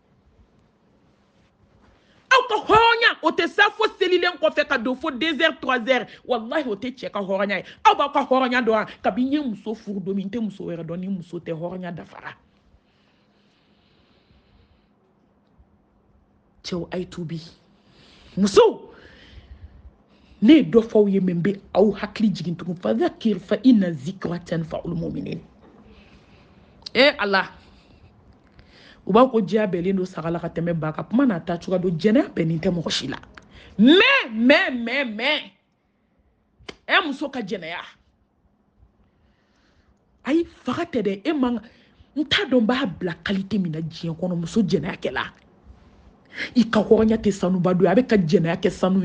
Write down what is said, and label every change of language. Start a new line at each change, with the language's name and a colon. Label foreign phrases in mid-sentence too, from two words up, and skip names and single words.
Bambara: aw ka hɔrɔnya o tɛ sa fo selilen kɔfɛ ka don fo 2 heures 3 heures wallahi o tɛ cɛ ka hɔrɔnya ye aw b'aw ka hɔrɔnya dɔn kabi n ye muso furu don min n tɛ muso wɛrɛ dɔn ni muso tɛ hɔrɔnya dafara cɛw a ye tubi musow ne ye dɔ fɔ aw ye min bɛ aw hakili jigin tugun
Arabic: fadhakir fa inna zikra tanfa'ul mu'minin
Bambara: ala u b'a ko diya bɛnlen don saga la ka tɛmɛ ba ka kuma n'a ta cogoya don jɛnɛya bɛnnen tɛ mɔgɔ si la mais muso ka jɛnɛya ayi faga tɛ dɛ e man n t'a dɔn b'a bila qualité min na diɲɛ kɔnɔ muso jɛnɛya kɛla i ka hɔrɔnya tɛ sanuba don ye a bɛ ka jɛnɛya kɛ sanu